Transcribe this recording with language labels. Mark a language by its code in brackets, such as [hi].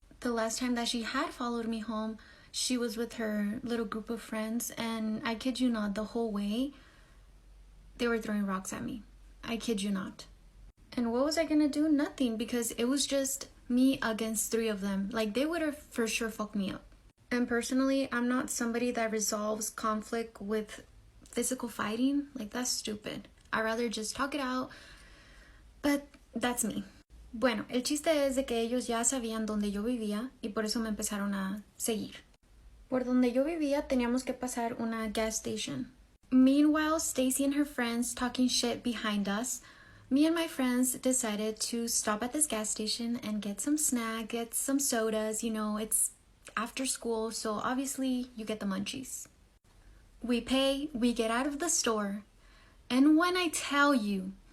[en] The last time that she had followed me home, she was with her little group of friends and I kid you not, the whole way they were throwing rocks at me. I kid you not. And what was I gonna do? Nothing, because it was just me against 3 of them. Like they would have for sure fucked me up. And personally, I'm not somebody that resolves conflict with physical fighting. Like that's stupid. I'd rather just talk it out. But that's me. [es] Bueno, el chiste es de que ellos ya sabían dónde yo vivía y por eso me empezaron a seguir. Por donde yo vivía teníamos que pasar una [en] gas station. Meanwhile, Stacy and her friends talking shit behind us. Me and my friends decided to stop at this gas station and get some snack, get some sodas. You know, it's after school, so obviously you get the munchies. We pay, we get out of the store, and when I tell you,